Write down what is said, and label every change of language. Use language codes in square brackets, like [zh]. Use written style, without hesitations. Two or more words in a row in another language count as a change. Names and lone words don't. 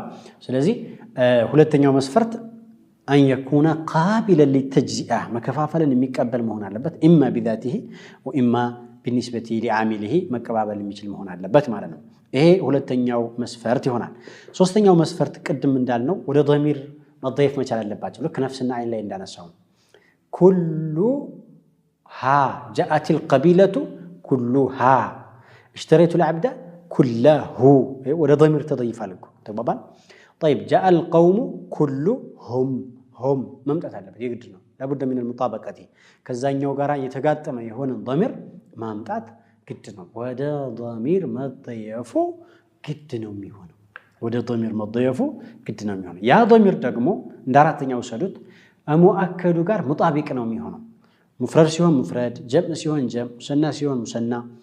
[am] ስለዚህ ሁለተኛው መስፈርት [ar] أن يكون قابلا للتجزئة [am] መከፋፈልን የሚቀበል መሆን አለበት። [ar] إما بذاته وإما بالنسبة لعامله [am] መቀባበል የሚችል መሆን አለበት ማለት ነው። ይሄ ሁለተኛው መስፈርት ይሆናል። ሶስተኛው መስፈርት ቅድም እንዳልነው ወደ ዶሚር መضየፍ መቻል አለባቸው። ልክ ነፍስና አይን ላይ እንዳነሳው [ar] كلها جاءت القبيلة كلها اشتريت العبد كله [am] ወደ ዶሚር ተضይፋል እኮ ተግባባን። [ar] طيب جاء القوم كلهم هم [am] መምጣት አለበት፣ የግድ ነው። [ar] لابد من المطابقه [am] ከዛኛው ጋራ የተጋጠመ የሆነ ضمير ማምጣት ግድ ነው። ወደ ضمير መضየፉ ግድ ነው የሚሆነው። ወደ ضمير መضየፉ ግድ ነው የሚሆነው። ያ ضمير ደግሞ እንደ አራተኛው ሰዱት ሙአከዱ ጋር ሙጣቢቅ ነው የሚሆነው። ሙፍረድ ሲሆን ሙፍረድ፣ ጀምዕ ሲሆን ጀምዕ፣ ሙሰና ሲሆን ሙሰና።